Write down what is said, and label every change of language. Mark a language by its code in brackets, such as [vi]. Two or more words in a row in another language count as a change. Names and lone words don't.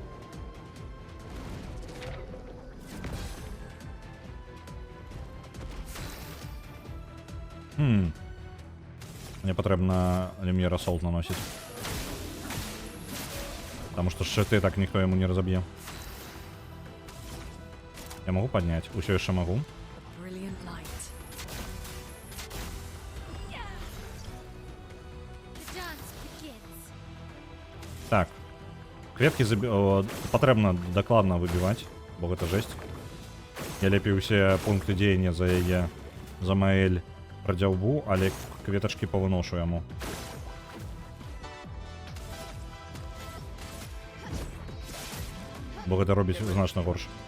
[be] Мне патрэбна Люмьер Асолт наносіць. Таму што шчыты так ніхто яму не разаб'е. Я магу падняць? Усё яшчэ магу. [en] Brilliant light. The dance begins. [be] Так. Кветкі патрэбна дакладна выбіваць, бо гэта жэсць. Я лепей усе пункты дзеяння за яе за Маэль прадзяўбу, але кветачкі павыношу яму. Бо гэта робіць значна горш.